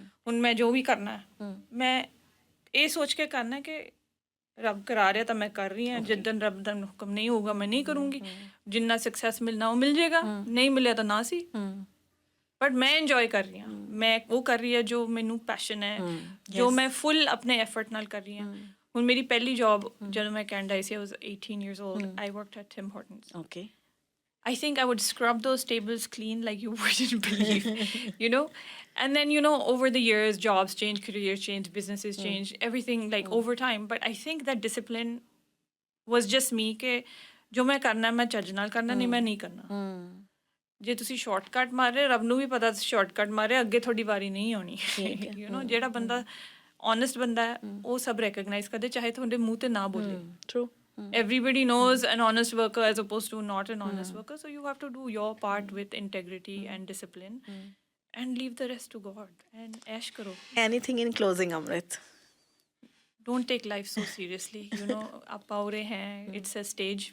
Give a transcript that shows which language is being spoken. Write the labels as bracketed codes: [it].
[pa] ਹੁਣ ਮੈਂ ਜੋ ਵੀ ਕਰਨਾ ਹੈ ਮੈਂ ਇਹ ਸੋਚ ਕੇ ਕਰਨਾ ਕਿ ਰੱਬ ਕਰਾ ਰਿਹਾ ਤਾਂ ਮੈਂ ਕਰ ਰਹੀ ਹਾਂ, ਜਿੱਦਣ ਰੱਬ ਦਾ ਹੁਕਮ ਨਹੀਂ ਹੋਊਗਾ ਮੈਂ ਨਹੀਂ ਕਰੂੰਗੀ, ਜਿੰਨਾ ਸਕਸੈਸ ਮਿਲਣਾ ਉਹ ਮਿਲ ਜਾਏਗਾ, ਨਹੀਂ ਮਿਲਿਆ ਤਾਂ ਨਾ ਸੀ, ਬਟ ਮੈਂ ਇੰਜੋਏ ਕਰ ਰਹੀ ਹਾਂ, ਮੈਂ ਉਹ ਕਰ ਰਹੀ ਹਾਂ ਜੋ ਮੈਨੂੰ ਪੈਸ਼ਨ ਹੈ, ਜੋ ਮੈਂ ਫੁੱਲ ਆਪਣੇ ਐਫਰਟ ਨਾਲ ਕਰ ਰਹੀ ਹਾਂ. ਹੁਣ ਮੇਰੀ ਪਹਿਲੀ ਜੌਬ ਜਦੋਂ ਮੈਂ Canada I ਸੀ, [en] I was 18 years old. I worked at Tim Hortons. Okay. I think I would scrub those tables clean like you wouldn't believe, And then, over the years, jobs change, careers change, businesses change, everything like over time. But I think that discipline was just me [pa] ke jo main karna main ਚੱਜ ਨਾਲ ਕਰਨਾ, ਨਹੀਂ ਮੈਂ ਨਹੀਂ ਕਰਨਾ. ਜੇ ਤੁਸੀਂ shortcut ਮਾਰ ਰਹੇ, ਰੱਬ ਨੂੰ ਵੀ ਪਤਾ ਸ਼ਾਰਟਕਟ ਮਾਰੇ, ਅੱਗੇ ਤੁਹਾਡੀ ਵਾਰੀ ਨਹੀਂ ਆਉਣੀ. ਜਿਹੜਾ ਬੰਦਾ [en] honest [pa] ਬੰਦਾ ਹੈ ਉਹ ਸਭ [en] recognize [pa] ਕਰਦੇ, ਚਾਹੇ ਤੁਹਾਡੇ ਮੂੰਹ ਤੇ ਨਾ ਬੋਲੇ. [en] True. Everybody knows an honest worker as opposed to not an honest worker. So you have to do your part with integrity and discipline and leave the rest to God and [pa] ash karo. [en] Anything in closing, Amrit? Don't take life so seriously. [hi] Aap aur rahe hain. [en] It's a stage.